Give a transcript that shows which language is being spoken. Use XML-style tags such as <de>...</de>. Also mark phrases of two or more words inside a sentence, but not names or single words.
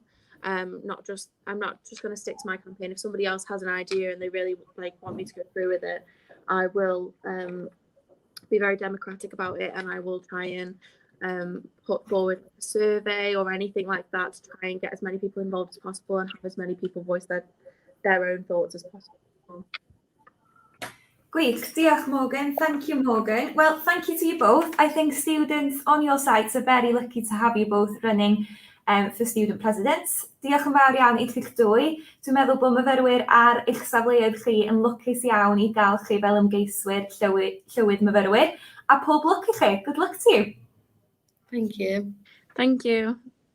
<en>I'm not just going to stick to my campaign. If somebody else has an idea and they really want me to go through with it, I will be very democratic about it, and I will try and put forward a survey or anything like that to try and get as many people involved as possible and have as many people voice their own thoughts as possible.</en> <cy>Gwych, diolch Morgan.</cy> <en>Thank you, Morgan. Well, thank you to you both. I think students on your sites are very lucky to have you both running for student presidents.</en> <cy>Diolch yn fawr iawn i chi'ch dwy. Dwi'n meddwl bod myfyrwyr ar eich safleoedd chi yn lwcus iawn i gael chi fel ymgeiswyr Llywydd Myfyrwyr. A pob lwc i chi.</cy> <en>Good luck to you. Thank you. Thank you.</en>